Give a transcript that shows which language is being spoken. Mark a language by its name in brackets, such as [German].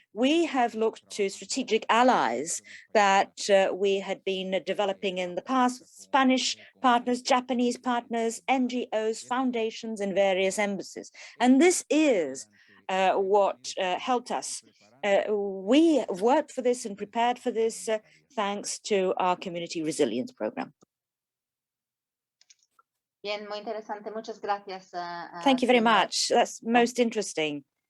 [English] We have looked to strategic allies that we had been developing in the past, Spanish partners, Japanese partners, NGOs, foundations, and various embassies. And this is what helped us. We worked for this and prepared for this thanks to our community resilience program. [Spanish] Bien, muy interesante. Muchas gracias. [English] Thank you very much. That's most interesting.